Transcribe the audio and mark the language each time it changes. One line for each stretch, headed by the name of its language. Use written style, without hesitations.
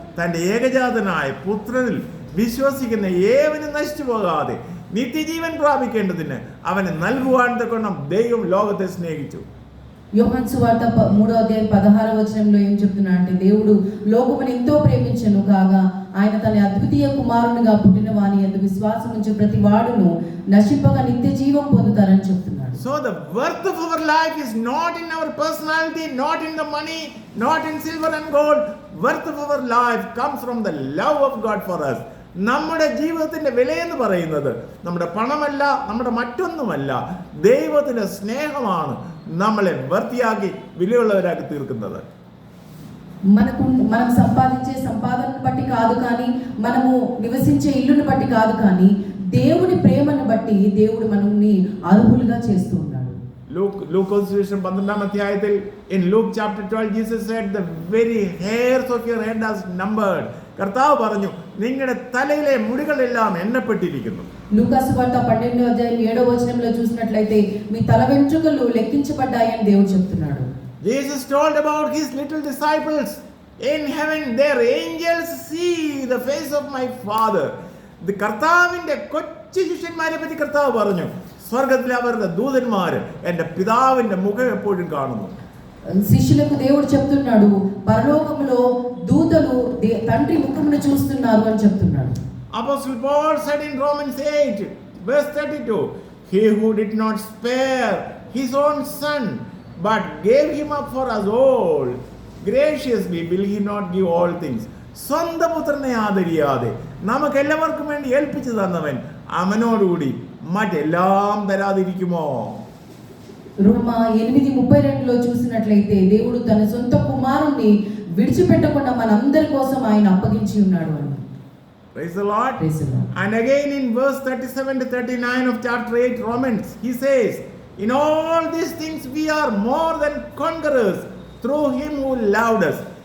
Malayalam: തന്റെ ഏകജാതനായ പുത്രനിൽ വിശ്വസിക്കുന്ന ഏവനും നശിച്ചു പോകാതെ നിത്യജീവൻ പ്രാപിക്കേണ്ടതിന് അവന് നൽകുവാൻ തക്കവണ്ണം ദൈവം ലോകത്തെ സ്നേഹിച്ചു.
Telugu: యోహాను సువార్త 3వ అధ్యాయం 16వ వచనంలో ఏం చెప్తున్నా అంటే దేవుడు లోకమును ఎంతో ప్రేమించెను కాగా ఆయన తన అద్వితీయ కుమారునిగా పుట్టిన వాని యందు విశ్వాసం ఉంచే ప్రతి వాడును నశింపక నిత్య జీవం పొందుతారని చెప్తున్నాడు.
English: So the worth of our life is not in our personality, not in the money, not in silver and gold. Worth of our life comes from the love of God for us.
Malayalam: നമ്മുടെ ജീവിതത്തിന്റെ വിലയെന്ന് പറയുന്നത് നമ്മുടെ പണമല്ല, നമ്മുടെ മറ്റൊന്നുമല്ല, ദൈവത്തിന്റെ സ്നേഹമാണ് നമ്മളെ വർത്തിയാക്കി വിലയുള്ളവരാക്കി തീർക്കുന്നത്.
Telugu: మనం సంపాదించే సంపాదనను బట్టి కాదు, కానీ మనము నివసించే ఇల్లును బట్టి కాదు, కానీ దేవుని ప్రేమను బట్టి దేవుడు మనల్ని అర్హులుగా చేస్తూ ఉన్నాడు.
Malayalam: Luke suviശേഷം 12ാം അധ്യായത്തിൽ
English: in Luke chapter 12 Jesus said the very hairs of your head are numbered.
Malayalam: കർത്താവ് പറഞ്ഞു നിങ്ങളുടെ തലയിലെ മുടികളെല്ലാം എണ്ണപ്പെട്ടിരിക്കുന്നു.
Telugu: లూకాసు వార్త 12వ అధ్యాయం 7వ వచనంలో చూసినట్లయితే మీ తల వెంట్రుకలు లెక్కించబడ్డాయని దేవుడు చెప్తున్నాడు.
English: Jesus told about his little disciples in heaven, their angels see the face of my father.
Malayalam: The കർത്താവിന്റെ കൊച്ചു ശിഷ്യന്മാരെ പറ്റി കർത്താവ് പറഞ്ഞു സ്വർഗ്ഗത്തിലെ അവരുടെ ദൂതന്മാർ എൻ്റെ പിതാവിന്റെ മുഖം എപ്പോഴും കാണുന്നു.
Telugu: శిష్యులకు దేవుడు చెప్తున్నాడు పరలోకములో దూతలు తండ్రి ముఖమును చూస్తున్నారు అని చెప్తున్నాడు.
English: Apostle Paul said in Romans 8 verse 32, he who did not spare his own son but gave him up for us all, graciously will he not give all things.
Malayalam: സ്വന്തം പുത്രനെ ആദരിയാതെ നമുക്ക് എല്ലാവർക്കും വേണ്ടി ഏൽപ്പിച്ചു തന്നവൻ അവനോടുകൂടി മറ്റെല്ലാം തരാതിരിക്കുമോ?
Telugu: రోమా 8:32లో చూసినట్లయితే దేవుడు తన సొంత కుమారుణ్ణి విడిచిపెట్టకుండా మనందరి కోసం ఆయన అప్పగించి ఉన్నాడు అని.
English: Praise the Lord. Praise the Lord. And again in verse 37 to 39 of chapter 8 Romans, he says, in all these things we are more than conquerors through him who loved us.